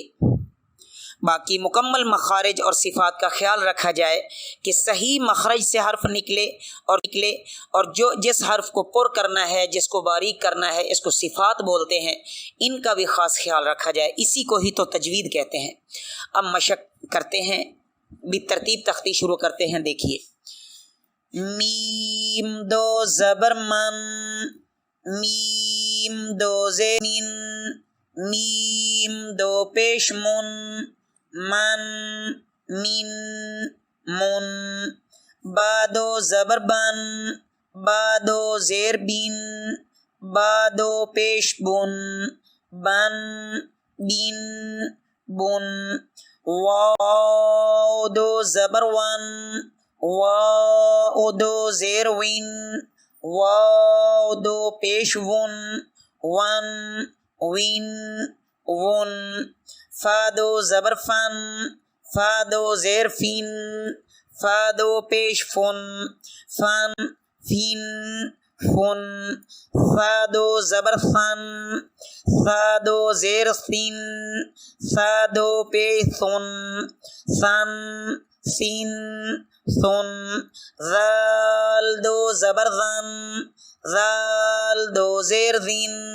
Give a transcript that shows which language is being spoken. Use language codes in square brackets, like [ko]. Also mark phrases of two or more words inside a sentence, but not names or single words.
[ur] باقی مکمل مخارج اور صفات کا خیال رکھا جائے کہ صحیح مخرج سے حرف نکلے اور جو جس حرف کو پر کرنا ہے، جس کو باریک کرنا ہے، اس کو صفات بولتے ہیں، ان کا بھی خاص خیال رکھا جائے. اسی کو ہی تو تجوید کہتے ہیں. اب مشق کرتے ہیں، بالترتیب تختی شروع کرتے ہیں. دیکھیے، میم دو زبر من، میم دو زیر من، میم دو پیش من، من من من، بادو زبر بن، بادو زیر بن، بادو پیش بن، بن بن بن، واو دو زبر ون، واو دو زیر ون، واو دو پیش ون، ون ون ون، فادو زبر فن، فادو زیر فن، فادو پیش فن، فن فن فن، فادو زبر فن، فادو زیر فن، فادو پیش فن، فن فن فن، ذال دو زبر ذن، ذال دو زیر ذن،